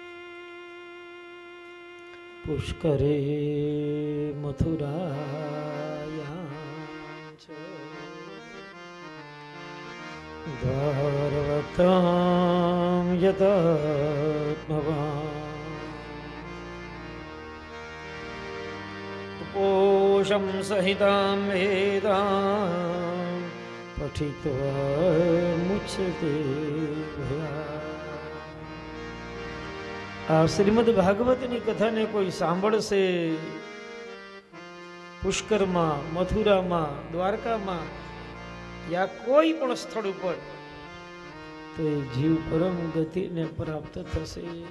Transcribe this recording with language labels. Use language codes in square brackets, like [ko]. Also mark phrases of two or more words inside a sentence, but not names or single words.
[sa] પુષ્કરે મથુરાયાચ દ્વારવતામ યતત્મવાન घोषं सहितां वेदां पठित्वा मुच्यते भयात्। [gu] આ શ્રીમદ ભાગવતની કથાને કોઈ સાંભળશે પુષ્કરમાં, મથુરામાં, દ્વારકામાં યા કોઈ પણ સ્થળ ઉપર તો એ જીવ પરમ ગતિને પ્રાપ્ત થશે.